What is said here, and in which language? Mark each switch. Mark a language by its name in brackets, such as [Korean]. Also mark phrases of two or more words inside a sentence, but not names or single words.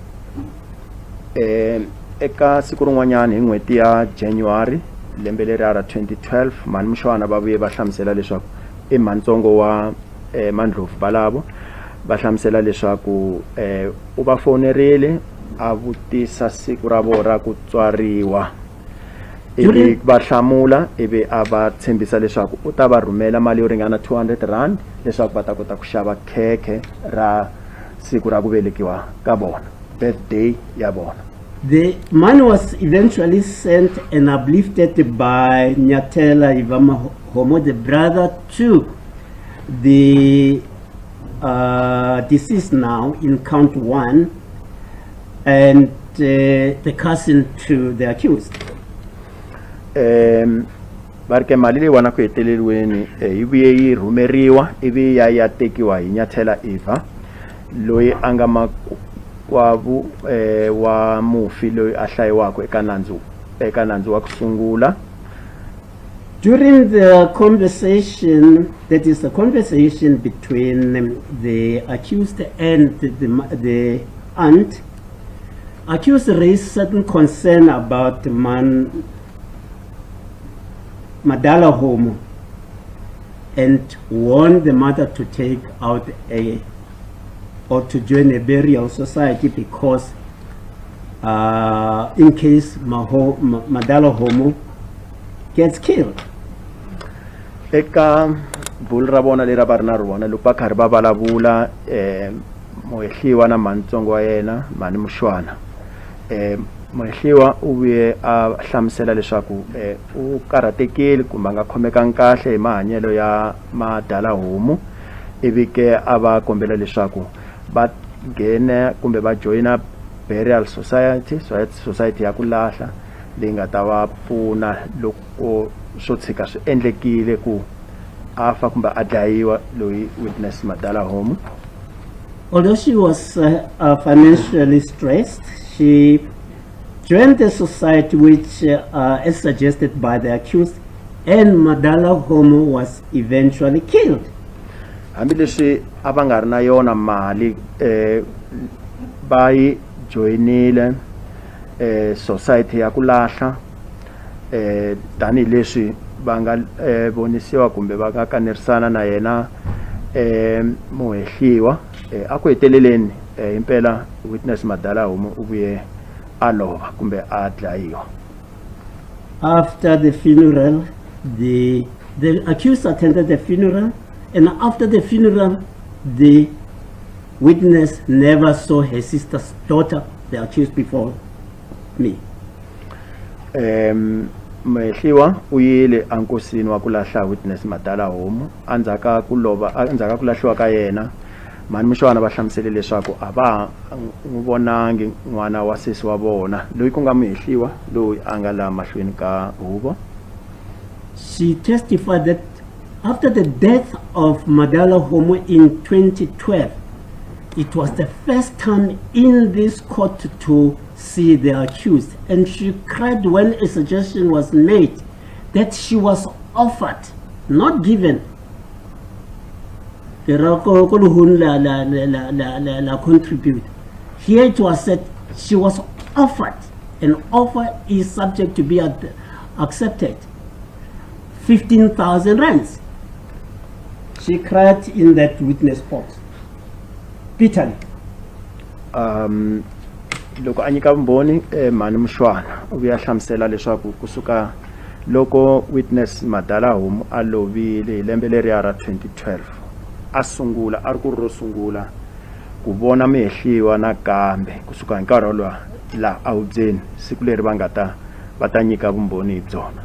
[Tsonga] Eka siku rin'wanyana hi n'hweti ya January lembe leri ra 2012 Mani Mshwana va vuye va hlamusela leswaku mantsongo wa Mandlovu valavo va hlamusela leswaku u va fonerile a vutisa siku ra vona ra ku tswariwa ivi va hlamula ivi a va tshembisa leswaku u ta va rhumela mali yo ringana 200 rand leswaku va ta kota ku xava khekhe ra siku ra ku velekiwa ka vona, birthday ya vona. [English] The money was eventually sent and uplifted by Nyatela Ivama Homo, the brother to the deceased now in count 1, and the cousin to the accused. [Tsonga] Barke mali leyi wana ku heteleliweni yi vuye yi rhumeriwa ivi ya tekiwa hi Nyathela Eva loyi a nga makwavu wa mufi loyi a hlayiwaka eka nandzu wa ku sungula. [English] During the conversation, that is the conversation between the accused and the aunt, accused raised certain concern about Madala Homo and warned the mother to take out or to join a burial society because in case Madala Homo gets killed. [Tsonga] Eka vulra bona lera va ri na rona loko va karhi va vulavula muhehliwa na mantsongo wa yena Mani Mshwana muhehliwa u vuye a hlamusela leswaku u karhatekile kumbe a nga khomekangi kahle hi mahanyelo ya Madala Homu ivi ke a va kombela leswaku va nghena kumbe va joyina [English] burial society [Tsonga] ya ku lahla leyi nga ta va pfuna loko swo tshika swi endlekile ku afa kumbe a dlayiwa loyi witness Madala Homu. [English] Although she was financially stressed, she joined the society which as suggested by the accused, and Madala Homu was eventually killed. [Tsonga] Hambileswi a va nga ri na yona mali va yi joyinile society ya ku lahla tanihileswi va nga vonisiwa kumbe va nga kanerisana na yena muhehliwa a ku heteleleni impela witness Madala Homu u vuye a lova kumbe a dlayiwa. [English] After the funeral, the accused attended the funeral, and after the funeral, the witness never saw her sister's daughter, the accused, before me. [Tsonga] Muhehliwa u yile ankosini wa ku lahla witness Madala Homu andzhaka ku lahliwa ka yena Mani Mshwana va hlamusele leswaku a va n'wi vonangi n'wana wa sesi wa vona loyi ku nga muhehliwa loyi a nga laha mahlweni ka huvo. [English] She testified that After the death of Madala Homo in 2012, it was the first time in this court to see the accused, and she cried when a suggestion was made that she was offered, not given. Contribute. Here it was said she was offered. An offer is subject to be accepted. 15,000 rands. She cried in that witness box. Bitterly. [Tsonga] Loko anyika vumbhoni mani Mushwana u vuya hlamusela leswaku kusuka loko witness Madala Homo a lovile hi lembe leriya ra 2012 a sungula a ri ku ro sungula ku vona mehliwa nakambe kusuka hi nkarhi wolowo la awubyeni siku leri va ta nyika vumbhoni hi byona.